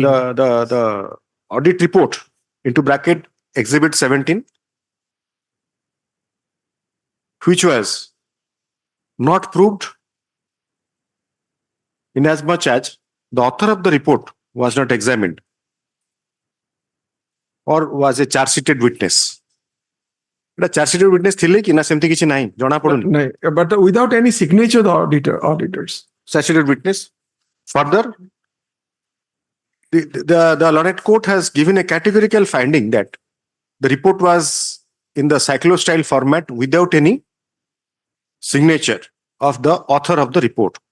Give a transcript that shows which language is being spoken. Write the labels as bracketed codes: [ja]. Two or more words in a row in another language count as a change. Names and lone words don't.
[en] the audit report into bracket Exhibit 17, which was not proved in as much as the author of the report was not examined or was a charge sheeted witness. The charge sheeted witness [or] thile ki na semti kichi nahi jana paduni. [en] But without any signature, the auditors. Charge sheeted witness. Further, the Lorette Court has given a categorical finding that the report was in the cyclostyle format without any signature of the author of the report.